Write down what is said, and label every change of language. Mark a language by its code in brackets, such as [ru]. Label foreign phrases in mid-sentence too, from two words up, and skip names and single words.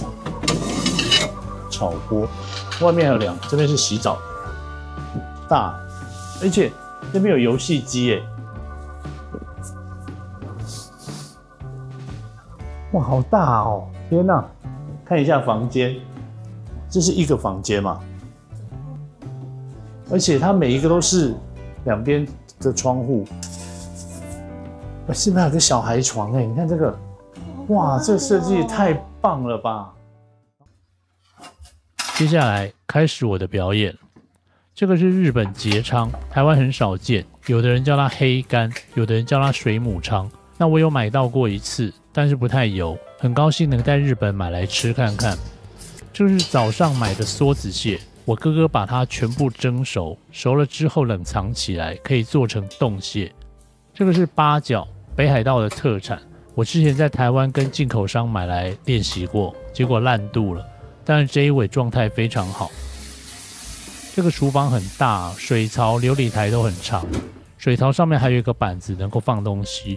[zh] 炒鍋，外面還有2，這邊是洗澡，大，而且這邊有遊戲機哎，哇，好大哦！天哪，看一下房間，這是一個房間嘛，而且它每一個都是2邊的窗戶，這邊還有個小孩床哎，你看這個，哇，這個設計也太棒了吧！接下來開始我的表演，這個是日本節倉，台灣很少見，有的人叫它黑干，有的人叫它水母倉。那我有買到過1次，但是不太油，很高興能在日本買來吃看看。這是早上買的梭子蟹，我哥哥把它全部蒸熟，熟了之後冷藏起來，可以做成凍蟹。這個是八角，北海道的特產，我之前在台灣跟進口商買來練習過，結果爛肚了。但是這一尾狀態非常好。這個廚房很大，水槽、流理台都很長，水槽上面還有一個板子能夠放東西。